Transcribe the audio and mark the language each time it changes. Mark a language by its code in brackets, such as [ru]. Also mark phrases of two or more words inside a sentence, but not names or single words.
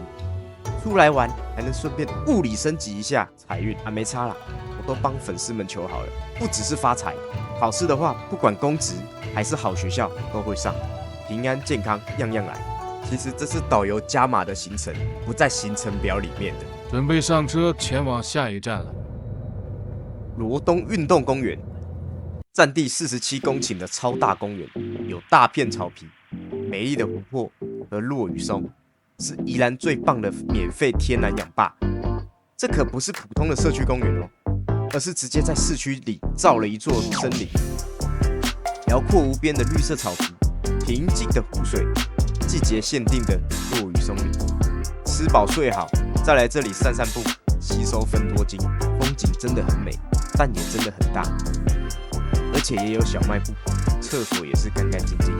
[zh] 出來玩還能順便物理升級一下財運啊，沒差啦，我都幫粉絲們求好了，不只是發財，考試的話不管公職還是好學校都會上，平安健康樣樣來。其實這是導遊加碼的行程，不在行程表裡面的。準備上車前往下一站了。羅東運動公園，佔地47公頃的超大公園，有大片草皮、美麗的湖泊和落羽松。是宜蘭最棒的免費天然氧吧，這可不是普通的社區公園哦，而是直接在市區裡造了一座森林，遼闊無邊的綠色草皮，平靜的湖水，季節限定的落羽松林，吃飽睡好，再來這裡散散步，吸收芬多精，風景真的很美，但也真的很大，而且也有小賣部，廁所也是乾乾淨淨。